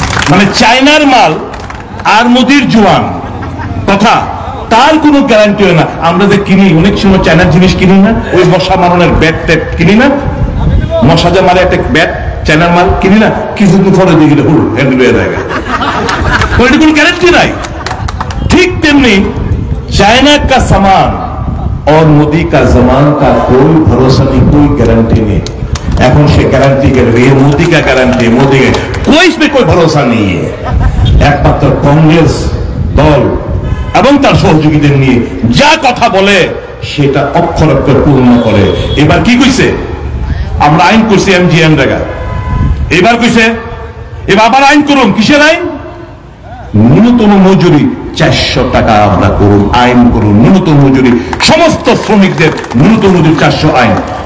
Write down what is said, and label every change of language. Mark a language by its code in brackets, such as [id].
[bn] মানে চায়নার মাল আর মোদির জোয়ান কথা, তার কোনো গ্যারান্টি হয় না। আমরা যে কিনি অনেক সময় চায়নার জিনিস কিনি না, ওই মশা মারণের ব্যাট ট্যাট কিনি না, মশা যে মারে একটা ব্যাট চায়নার মাল কিনি না, কিছুদিন পরে দিয়ে গেলে হুল হ্যান্ডেল হয়ে যায়, ওইটা কোনো গ্যারান্টি নাই। ঠিক তেমনি [hi] चाइना का सामान और मोदी का जमान का कोई भरोसा नहीं, कोई गारंटी नहीं। [bn] এখন সে গ্যারান্টি করবে মোদি [hi] का गारंटी, मोदी का कोई इसमें कोई भरोसा नहीं है। [bn] একমাত্র কংগ্রেস দল এবং তার সহযোগীদের নিয়ে যা কথা বলে সেটা অক্ষর অক্ষর পূর্ণ করে। এবার কি কইছে, আমরা আইন করছি এমজিএম জায়গা, এবার কইছে এবার আবার আইন করুন, কিসের আইন, ন্যূনতম মজুরি 400 টাকা আমরা করুন, আইন করুন ন্যূনতম মজুরি, সমস্ত শ্রমিকদের ন্যূনতম মজুরি 400 আইন।